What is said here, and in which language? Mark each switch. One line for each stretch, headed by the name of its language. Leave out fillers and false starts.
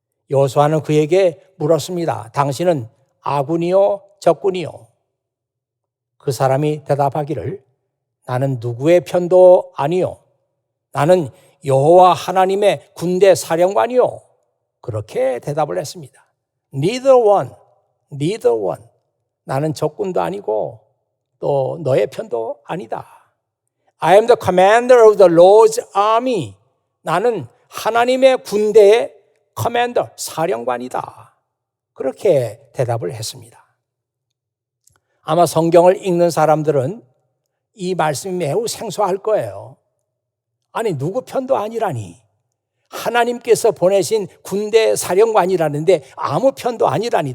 Korean: 여호수아는 그에게 물었습니다. 당신은 아군이요, 적군이요? 그 사람이 대답하기를 나는 누구의 편도 아니요. 나는 여호와 하나님의 군대 사령관이요. 그렇게 대답을 했습니다.
English: Neither one, neither one.
Korean: 나는 적군도 아니고 또 너의 편도 아니다.
English: I am the commander of the Lord's army.
Korean: 나는 하나님의 군대의 commander, 사령관이다. 그렇게 대답을 했습니다. 아마 성경을 읽는 사람들은 이 말씀이 매우 생소할 거예요. 아니, 누구 편도 아니라니. 하나님께서 보내신 군대 사령관이라는데 아무 편도 아니라니.